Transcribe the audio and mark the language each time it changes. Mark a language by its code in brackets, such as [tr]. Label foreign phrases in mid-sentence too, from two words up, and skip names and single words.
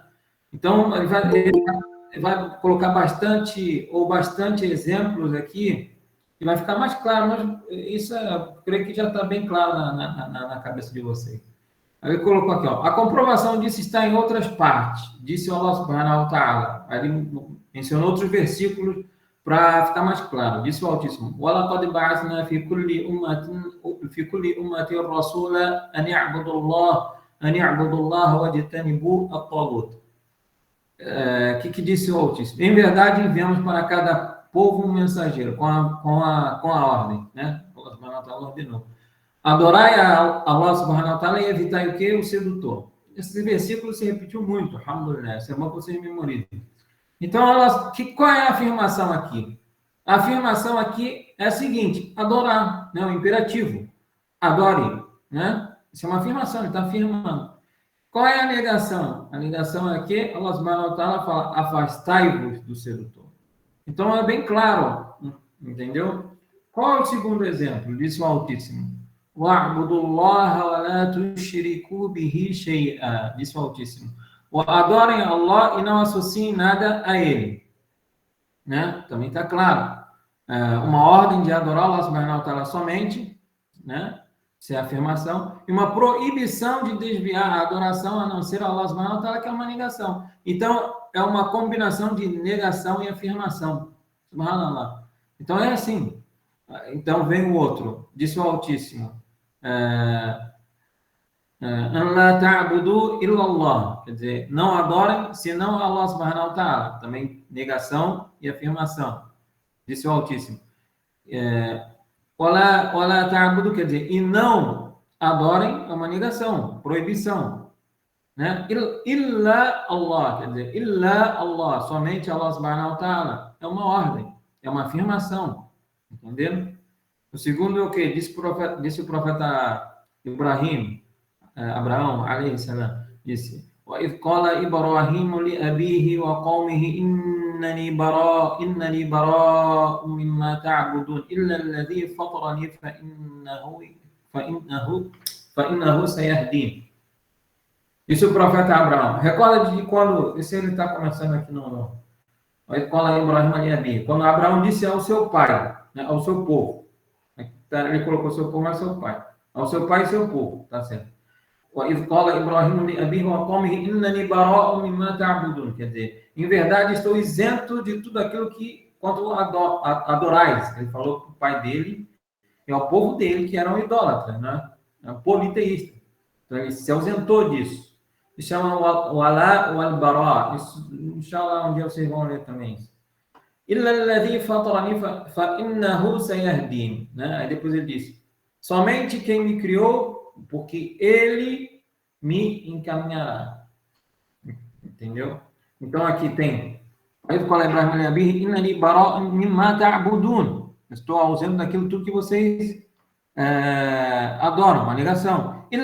[pt] Então, ele vai colocar bastante exemplos aqui, e vai ficar mais claro, mas isso eu creio que já está bem claro na cabeça de vocês. Aí ele colocou aqui, ó, a comprovação disso está em outras partes, disse Allah [ar] سبحانه وتعالى. [pt] Aí ele mencionou outros versículos para ficar mais claro. Disse o Altíssimo: [ar] وَلَقَدْ بَعَثْنَا فِي كُلِّ أُمَّةٍ رَسُولًا أَنِ اعْبُدُوا اللَّهَ وَاجْتَنِبُوا الطَّاغُوتَ. [pt] Que disse o Altíssimo? Em verdade, enviamos para cada povo um mensageiro, com a ordem, né? Allah [ar] سبحانه وتعالى [pt] ordenou. Adorai a Allah [ar] سبحانه وتعالى [pt] e evitai o quê? O sedutor. Esse versículo se repetiu muito, alhamdulillah. Isso é bom que vocês memorizem. Então, qual é a afirmação aqui? A afirmação aqui é a seguinte: adorar, né? O imperativo. Adore, né? Isso é uma afirmação, ele está afirmando. Qual é a negação? A negação é que Allah [ar] سبحانه وتعالى [pt] fala: afastai-vos do sedutor. Então, é bem claro, entendeu? Qual é o segundo exemplo? Disse o Altíssimo: [ar] وَاعْبُدُوا اللَّهَ وَلَا تُشْرِكُوا بِهِ شَيْئًا. [pt] Disse o Altíssimo: adorem a Allah e não associem nada a Ele. Né? Também está claro. Uma ordem de adorar Allah [ar] سبحانه وتعالى [pt] somente, né? Isso é a afirmação. E uma proibição de desviar a adoração a não ser Allah [ar] سبحانه وتعالى, [pt] que é uma negação. Então, é uma combinação de negação e afirmação. Subhanallah. Então, é assim. Então, vem o outro. Disse o Altíssimo: [ar] أن لا تعبدوا إلا الله, [pt] quer dizer, não adorem senão Allah [ar] سبحانه وتعالى, [pt] também negação e afirmação. Disse o Altíssimo: [ar] ولا تعبدوا, [pt] quer dizer, e não adorem, é uma negação, proibição, né? [ar] إلا الله, [pt] quer dizer, [ar] إلا الله, [pt] somente Allah [ar] سبحانه وتعالى, [pt] é uma ordem, é uma afirmação, entendeu? O segundo é o que? Disse o profeta Ibrahim, Abraão, [ar] عليه السلام, disse: وَإِذْ قَالَ إِبْرَاهِيمُ لِأَبِيهِ وَقَوْمِهِ إِنَّنِي بَرَاءٌ مِّمَّا تَعْبُدُونَ إِلَّا الَّذِي فَطَرَنِي فَإِنَّهُ سَيَهْدِينِ. [pt] Isso o profeta Abraão. Recorda de quando, esse ele está começando aqui no [ar] وَإِذْ قَالَ إِبْرَاهِيمُ لِأَبِيهِ, [pt] quando Abraão disse ao seu pai, né, ao seu povo, ele colocou seu povo, mas seu pai, ao seu pai e seu povo, tá certo? [ar] وَإِذْ قَالَ إِبْرَاهِيمُ لِأَبِيهِ وَقَوْمِهِ إِنَّنِي بَرَاءٌ مِّمَّا تَعْبُدُونَ. [pt] Quer dizer, em verdade estou isento de tudo aquilo que quanto adorais. Ele falou para o pai dele e ao povo dele, que eram idólatras, né? Politeístas. Então ele se ausentou disso. Se chama o Alá ou Al-Bará. Isso, inshallah, um dia vocês vão ler também. [ar] إِلَّا الَّذِي فَطَرَنِي فَإِنَّهُ سَيَهْدِينِ. [pt] Aí depois ele disse: somente quem me criou, porque ele me encaminhará. Entendeu? Então aqui tem: estou ausente daquilo tudo que vocês adoram, uma negação.